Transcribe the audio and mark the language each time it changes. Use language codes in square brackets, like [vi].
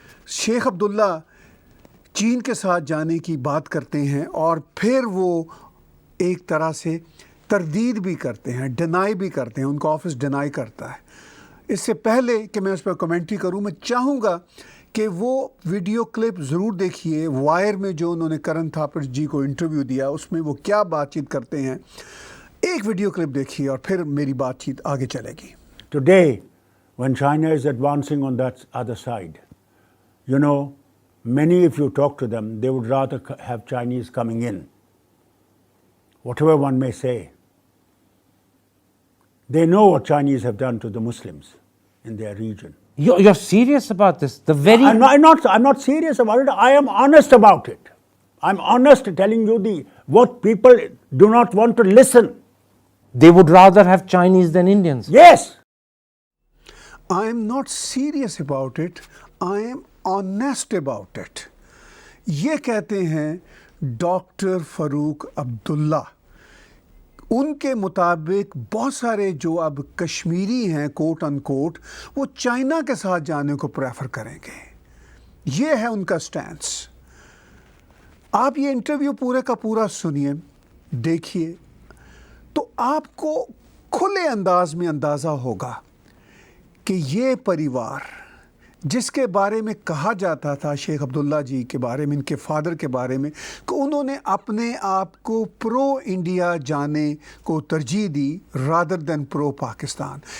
[hi] शेख अब्दुल्ला चीन के साथ जाने की बात करते हैं, और फिर वो एक तरह से तरदीद भी करते हैं, डिनाई भी करते हैं, उनका ऑफिस डिनाई करता है। इससे पहले कि मैं उस पर कमेंट्री करूं, मैं चाहूँगा कि वो वीडियो क्लिप ज़रूर देखिए वायर में, जो उन्होंने करण थापर जी को इंटरव्यू दिया, उसमें वो क्या बातचीत करते हैं। एक वीडियो क्लिप देखिए और फिर मेरी बातचीत आगे चलेगी। [en] Today, when China is advancing on that other side, you know, many, if you talk to them, they would rather have Chinese coming in, whatever one may say. They know what Chinese have done to the Muslims in their region. You're serious about this? I'm not serious about it. I am honest about it. I'm honest telling you what people do not want to listen. They would rather have Chinese than Indians. Yes. I am not serious about it. I am honest about it. [hi] ये कहते हैं doctor Farooq Abdullah. उनके मुताबिक बहुत सारे जो अब कश्मीरी हैं कोट अनकोट, वो चाइना के साथ जाने को प्रेफर करेंगे। ये है उनका स्टैंस। आप ये इंटरव्यू पूरे का पूरा सुनिए, देखिए, तो आपको खुले अंदाज में अंदाज़ा होगा कि ये परिवार जिसके बारे में कहा जाता था शेख अब्दुल्ला जी के बारे में, इनके फादर के बारे में, कि उन्होंने अपने आप को प्रो इंडिया जाने को तरजीह दी [en] rather than [hi] प्रो पाकिस्तान।